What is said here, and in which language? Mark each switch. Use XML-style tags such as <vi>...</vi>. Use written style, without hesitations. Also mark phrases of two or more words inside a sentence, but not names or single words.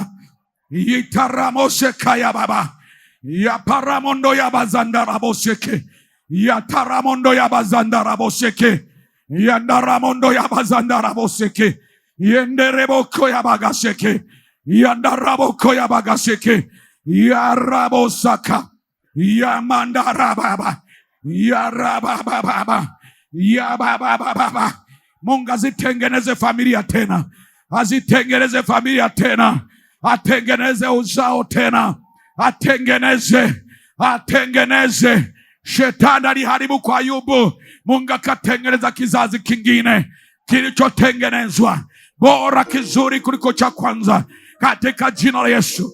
<sw>itaramoshe kaya baba, ya paramondo ya bazanda raboseke, ya taramondo ya bazanda raboseke, ya ndaramondo ya bazanda raboseke, yendereboko ya bagaseke, ya ndaraboko ya bagaseke, ya rabosaka, ya mandarababa, ya rabababa, ya babababa. Mungu azitengeneze familia tena, azitengeneze familia tena, atengeneze uzao tena, atengeneze. Shetani aliharibu kwa Ayubu, Mungu akatengeneza kizazi kingine kilichotengenezwa bora, kizuri kuliko cha kwanza, katika jina la Yesu.</sw>